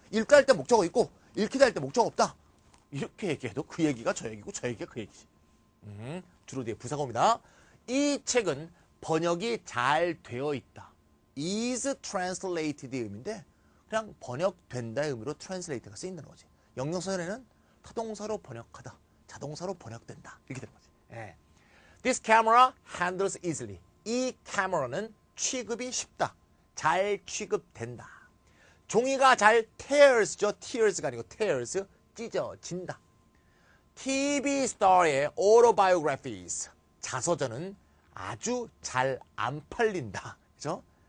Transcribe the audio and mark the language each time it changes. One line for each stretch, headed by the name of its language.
Korean: 읽다 할 때 목적어 있고 읽히다 할 때 목적어 없다. 이렇게 얘기해도 그 얘기가 저 얘기고 저 얘기가 그 얘기지. 주로 뒤에 부사가 옵니다. 이 책은 번역이 잘 되어 있다. is translated의 의미인데 그냥 번역된다의 의미로 translate가 쓰인다는 거지. 영영사전에는 타동사로 번역하다. 자동사로 번역된다. 이렇게 되는 거지. 예.
English: This camera handles easily.
Korean: 이 카메라는 취급이 쉽다. 잘 취급된다. 종이가 잘 tears죠. tears가 아니고 tears. 찢어진다. TV star의 autobiographies. 자서전은 아주 잘 안 팔린다. 그죠?